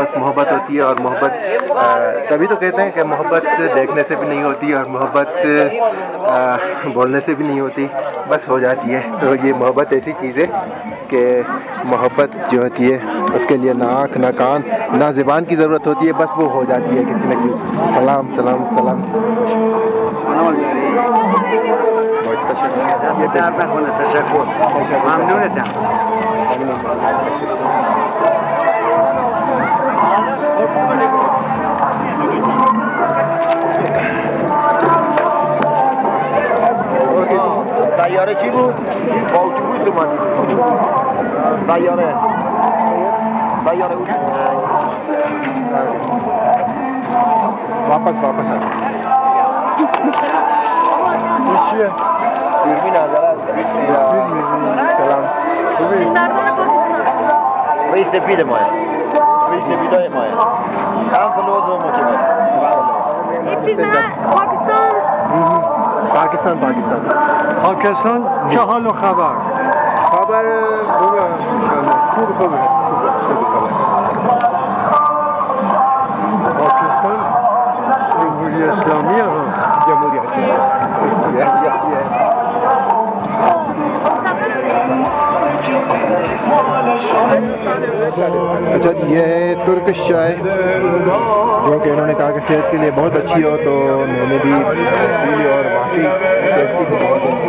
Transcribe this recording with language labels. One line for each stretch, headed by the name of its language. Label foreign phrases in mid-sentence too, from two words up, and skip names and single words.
Hindi: बस मोहब्बत होती है और मोहब्बत तभी तो कहते हैं कि मोहब्बत देखने से भी नहीं होती और मोहब्बत बोलने से भी नहीं होती, बस हो जाती है। तो ये मोहब्बत ऐसी चीज़ है कि मोहब्बत जो होती है उसके लिए ना आँख ना कान ना ज़बान की ज़रूरत होती है, बस वो हो जाती है किसी न किसी। सलाम सलाम सलाम। बहुत शुक्रिया।
Persian: دست درد نکنه تشکر ممنونتم سیاره چی بود؟ با اتوبوس اومدید سیاره بود
Hindi: वापस आ
Persian: دوربین نظرت سلام رئیس سپید ماه رئیس سپیدای ماه هم فلوز و مکمه
Hindi: पाकिस्तान
Persian: پاکستان چه حال و خبر خبر خوبه خوبه پاکستان جمهوری اسلامی ها جمهوری اسلامی
Hindi: अच्छा ये है तुर्किश चाय जो कि इन्होंने कहा कि सेहत के लिए बहुत अच्छी हो, तो मैंने भी पी ली और वाकई टेस्टी भी बहुत